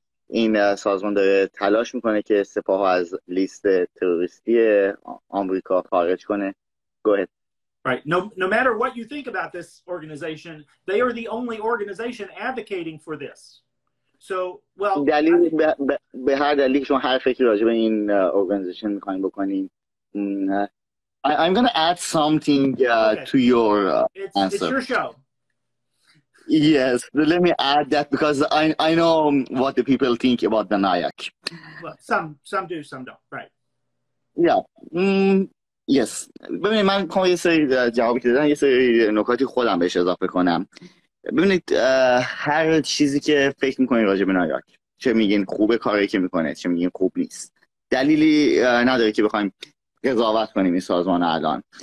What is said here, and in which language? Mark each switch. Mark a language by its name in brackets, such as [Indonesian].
[Persian] این سازمان داره تلاش میکنه که سپاه از لیست تروریستی آمریکا خارج کنه. [English] Go ahead. Right. No matter what you think about this organization, they are the only organization advocating for this. So, well, [Persian] دلیل به هر دلیل شما هر فکری راجع به این organization میخواین بکنین. [English] I'm going to add something to your answer. It's your show. Yes, let me add that because I know what the people think about the NIAC. Well, some do, some don't. Right. Yeah. yes. [Persian] ببینید من میخوام یه سری جوابی که دادن یه سری نکاتی خودم بهش اضافه کنم. ببینید هر چیزی که فکر میکنید راجع به نایاک، چه میگین خوبه کاری که میکنه، چه میگین خوب نیست، دلیلی نداره که بخوایم قضاوت کنیم این سازمان الان.